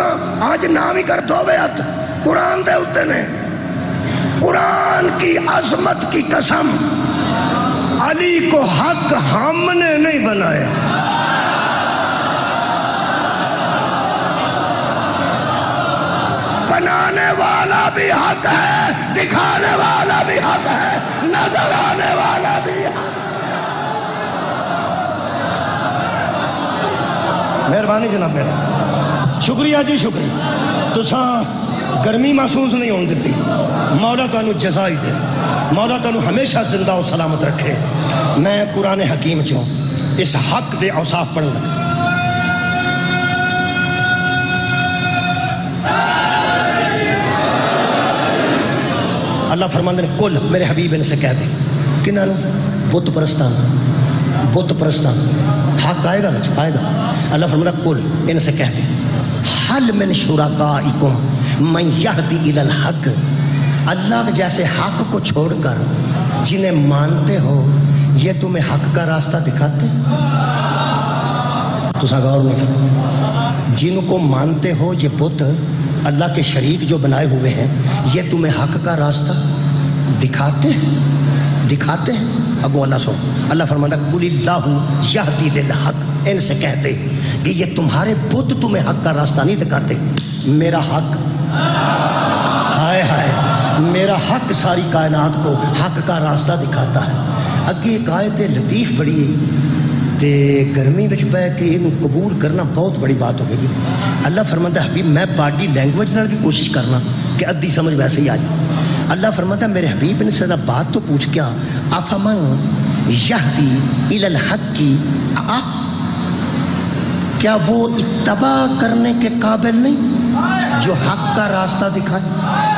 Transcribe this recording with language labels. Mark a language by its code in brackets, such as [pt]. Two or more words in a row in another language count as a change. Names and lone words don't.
[ur] آج نام ہی کر دو ہاتھ [pa] قرآن دے اتے نے، [ur] قرآن کی عظمت کی قسم، علی کو حق ہم نے نہیں بنایا، بنانے والا بھی حق ہے، دکھانے والا بھی حق ہے، نظر آنے والا بھی حق ہے۔ [pa] مہربانی جناب میرا، شکریہ جی شکریہ، تساں گرمی محسوس نہیں ہون دیتی، مولا تانوں جزائی دے، مولا تانوں ہمیشہ زندہ و سلامت رکھے۔ میں قرآن حکیم چوں اس حق دے اوصاف پڑھن لگا۔ اللہ فرماندے نے کل میرے حبیب ان سے کہہ دے کنہاں نوں؟ [ur] بت پرستان، بت پرستان، حق آئے گا بچ آئے گا۔ اللہ فرماتا کل ان سے کہہ دے [ar] حل من شرکائکم من یہدی الی الحق، [ur] اللہ جیسے حق کو چھوڑ کر جنہیں مانتے ہو یہ تمہیں حق کا راستہ دکھاتے؟ تو سا غور نہیں کرو، جن کو مانتے ہو یہ بت اللہ کے شریک جو بنائے ہوئے ہیں، یہ تمہیں حق کا راستہ دکھاتے ہیں، دکھاتے ہیں۔ ابو اللہ سو اللہ فرماتا [ar] قل اللہ یہدی للحق، [ur] ان سے کہتے کہ یہ تمہارے بت تمہیں حق کا راستہ نہیں دکھاتے، میرا حق، ہائے ہائے میرا حق ساری کائنات کو حق کا راستہ دکھاتا ہے۔ [pa] اگے ایک آیت لطیف بڑی تے گرمی وچ بہ کے انہوں قبول کرنا بہت بڑی بات ہوگی۔ اللہ فرماتا ہے حبیب میں [en] body language [pa] نال بھی کوشش کرنا کہ ادھی سمجھ ویسے ہی آ جائے۔ [ur] اللہ فرماتا ہے میرے حبیب نے سے بات تو پوچھ کیا، [ar] افمن یہدی الی الحق [ur] کی، کیا وہ اتباع کرنے کے قابل نہیں جو حق کا راستہ دکھائے؟